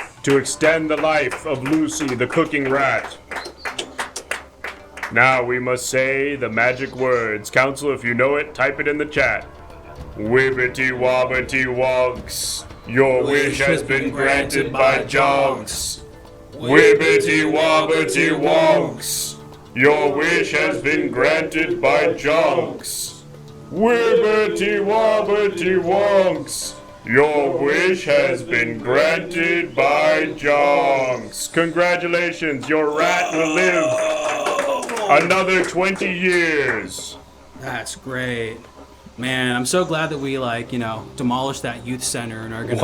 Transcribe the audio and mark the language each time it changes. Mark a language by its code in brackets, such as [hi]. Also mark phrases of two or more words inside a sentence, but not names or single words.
[en] to extend the life of Lucy, the cooking rat. Now we must say the magic words. Council, if you know it, type it in the chat. Wibbity wobbity wonks. Your wish has been granted by Jonks. Wibbity wobbity wonks. Your wish has been granted by Jonks. Wibbity wobbity wonks. Your wish has been granted by Jonks. Congratulations, your rat will live another 20 years. That's great. Man, I'm so glad that we, demolished that youth center and are going to